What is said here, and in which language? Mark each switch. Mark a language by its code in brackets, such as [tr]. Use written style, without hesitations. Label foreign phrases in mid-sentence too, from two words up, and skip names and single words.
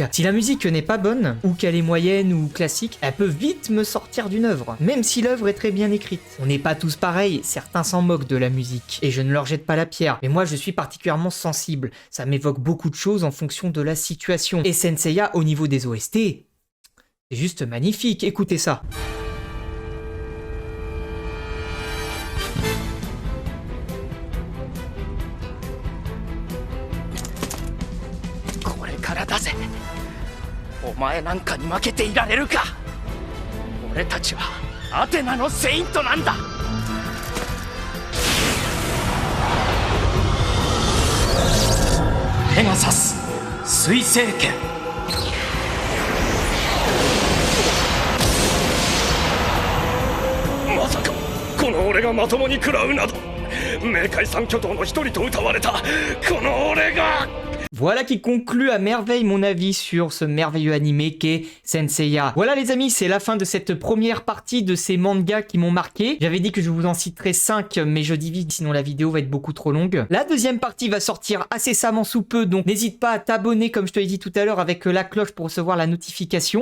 [fr] Si la musique n'est pas bonne, ou qu'elle est moyenne ou classique, elle peut vite me sortir d'une œuvre, même si l'œuvre est très bien écrite. On n'est pas tous pareils, certains s'en moquent de la musique, et je ne leur jette pas la pierre. Mais moi, je suis particulièrement sensible. Ça m'évoque beaucoup de choses en fonction de la situation. Et Senseiya, au niveau des OST, c'est juste magnifique. Écoutez ça. [ja] だぜ。お前なんかに負けていられるか。俺たちはアテナのセイントなんだ。ペガサス水星剣。まさかこの俺がまともに食らうなど、冥界三巨頭の一人と謳われたこの俺が。 [fr] Voilà qui conclut à merveille mon avis sur ce merveilleux animé qu'est Senseiya. Voilà les amis, c'est la fin de cette première partie de ces mangas qui m'ont marqué. J'avais dit que je vous en citerais 5, mais je divise, sinon la vidéo va être beaucoup trop longue. La deuxième partie va sortir incessamment sous peu, donc n'hésite pas à t'abonner comme je te l'ai dit tout à l'heure avec la cloche pour recevoir la notification.